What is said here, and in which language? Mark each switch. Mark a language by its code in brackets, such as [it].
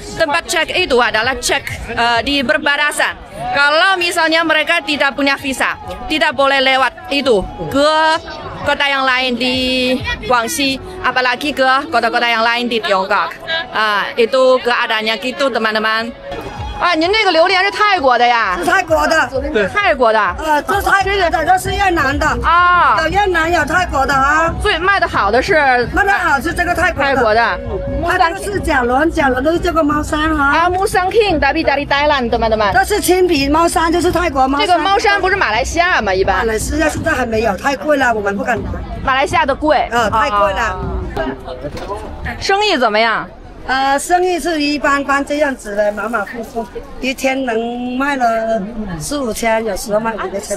[id] Tempat cek itu adalah cek di perbatasan. Kalau misalnya mereka tidak punya visa, tidak boleh lewat itu ke kota yang lain di Guangxi, apalagi ke kota-kota yang lain di Tiongkok. Itu keadaannya gitu teman-teman. [zh] 啊，您这个榴莲是泰国的呀？是泰国的，泰国的。这是泰国的，这是越南的啊，有越南有泰国的啊。最卖的好的是卖的好是这个泰国的。泰国的。它这个是甲轮，甲轮都是这个猫山哈。 [id] 啊，木桑 King dari Thailand teman-teman。 [zh] 这是青皮猫山，就是泰国猫山。这个猫山不是马来西亚吗？一般。马来西亚现在还没有，太贵了，我们不敢拿。马来西亚的贵。太贵了。生意怎么样？生意是一般般这样子的，马马虎虎，一天能卖了4、5千，有时候卖5、6千。